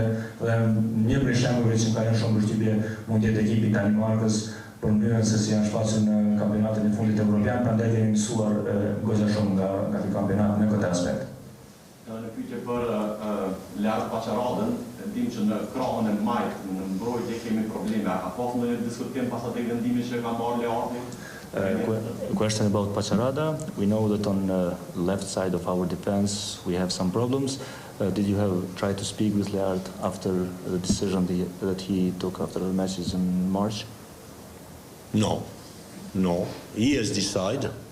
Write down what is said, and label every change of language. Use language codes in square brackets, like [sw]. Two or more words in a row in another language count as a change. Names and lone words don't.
[sq] Dhe një prej shembujve që më ka lënë shumë përshtypje mund të jetë ekipi i Danimarkës për mënyrën se si janë shfaqur në kampionatin e fundit evropian, prandaj kemi mësuar goxha shumë nga ky kampionat në këtë aspekt. Në pyetje për Leart Paçaradën, dim që në krahun e majt, në mbrojtje kemi probleme. A ka ndonjë diskutim pas atij vendimi që ka marrë Learti? [en] A question about Paçarada. We know that on the left side of our defense we have some problems. Did you have tried to speak with Leart after the decision that he took after the matches in March? No. He has decided.